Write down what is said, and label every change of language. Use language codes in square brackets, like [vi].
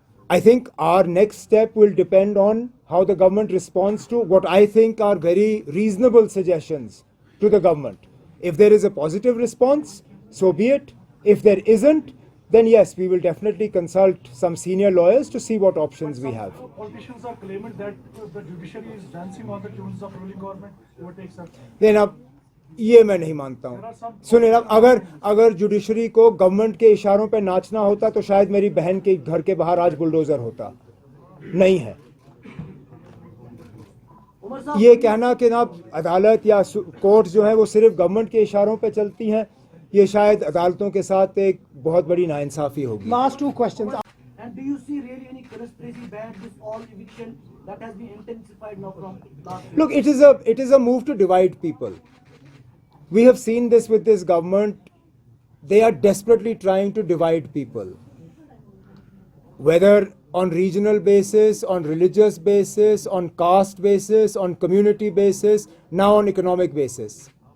[en] I think our next step will depend on how the government responds to what I think are very reasonable suggestions to the government. If there is a positive response, so be it. If there isn't, then yes, we will definitely consult some senior lawyers to see what options we have. Politicians are claiming that the judiciary is dancing on the tunes of ruling government. What takes up? [hi] लेकिन अब ये मैं नहीं मानता हूँ. सुनिए, अब अगर जुडिशरी को गवर्नमेंट के इशारों पे नाचना होता तो शायद मेरी बहन के घर के बाहर आज बुलडोजर होता. नहीं है. ये कहना कि ना अदालत या कोर्ट जो है वो सिर्फ गवर्नमेंट के इशारों पे चलती हैं, ये शायद अदालतों के साथ एक बहुत बड़ी नाइंसाफी होगी. [en] Last two questions. And do you see really any conspiracy behind this all eviction that has been intensified now from last year? Look, it is a move to divide people. We have seen this with this government. They are desperately trying to divide people, whether on regional basis, on religious basis, on caste basis, on community basis, now on economic basis.